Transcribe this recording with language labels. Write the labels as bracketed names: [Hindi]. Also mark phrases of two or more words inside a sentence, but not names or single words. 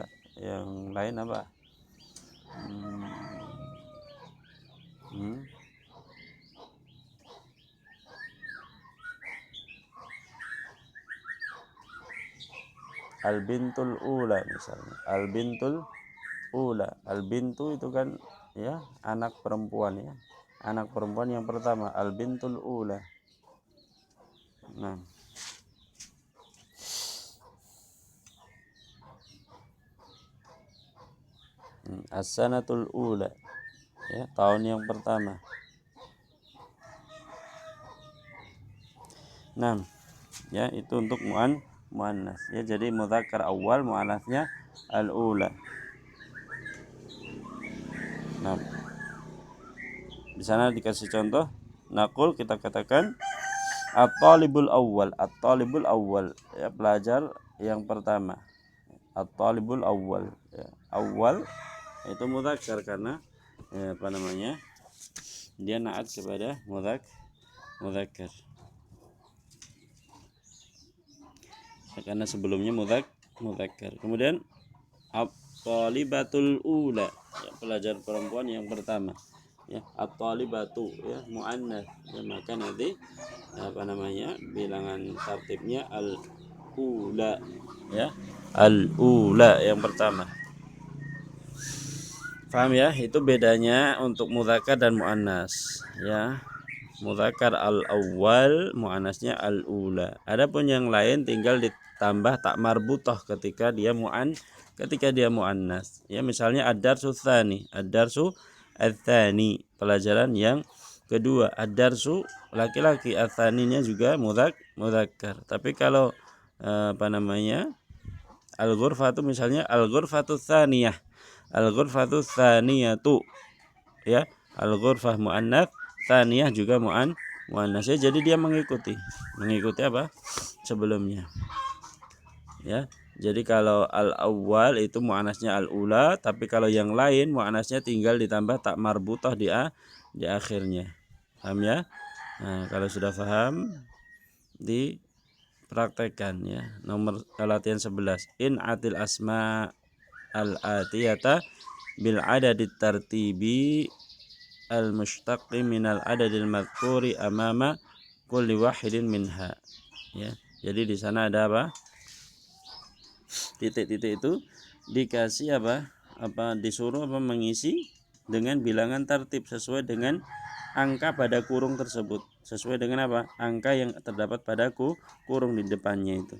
[Indonesian] Yang lain apa? [Arabic] البنت الأولى [Indonesian] misalnya. [Arabic] البنت الأولى. [Indonesian] Al-bintu itu kan, ya, anak perempuan, ya. Anak perempuan yang pertama, [Arabic] البنت الأولى. Nah, السنة الأولى, [Indonesian] ya, tahun yang pertama. Nah, ya, itu untuk muannas, ya. Jadi [Arabic] مذكر أول, [Indonesian] muannasnya al-ula. Nah, di sana dikasih contoh. Naqul, kita katakan [Arabic] الطالب الأول. الطالب الأول, ya, [Indonesian] pelajar yang pertama. [Arabic] الطالب الأول, ya. [Indonesian] Awwal itu mudzakkar karena, ya, apa namanya? Dia naat kepada mudzakkar. Ya, karena sebelumnya mudzakkar. Kemudian [Arabic] الطالبة الأولى, [Indonesian] ya, pelajar perempuan yang pertama. Ya, at-talibatu, ya, muannats, ya, maka nanti, apa namanya, bilangan tertibnya al-ula, ya, al-ula yang pertama. Paham, ya? Itu bedanya untuk mudzakkar dan muannas, ya. [Arabic] مذكر الأول, [Indonesian] muannasnya al-ula. Adapun yang lain tinggal ditambah tak marbutah ketika dia muannas. Ya, misalnya [Arabic] الدرس ثاني، الدرس الثاني, [Indonesian] pelajaran yang kedua. Ad-darsu laki-laki, ats-tsaninya juga mudzakkar. Tapi kalau, apa namanya, al-ghurfatu misalnya [Arabic] الغرفة ثانية، الغرفة ثانية, [Indonesian] ya, al-ghurfah muannats, tsaniyah juga muannas, ya. Jadi dia mengikuti apa sebelumnya, ya. Jadi kalau al-awwal itu muannasnya al-ula, tapi kalau yang lain muannasnya tinggal ditambah tak marbutah di akhirnya. Paham, ya? Nah, kalau sudah paham dipraktekkan, ya. Nomor latihan 11. [Arabic] ائت بالأسماء الآتية بالعدد الترتيبي المشتق من العدد المذكور أمام كل واحد منها, ya. [Indonesian] Jadi di sana ada apa? Titik-titik itu dikasih apa disuruh mengisi dengan bilangan tertib sesuai dengan angka pada kurung tersebut, sesuai dengan apa? Angka yang terdapat pada kurung di depannya itu.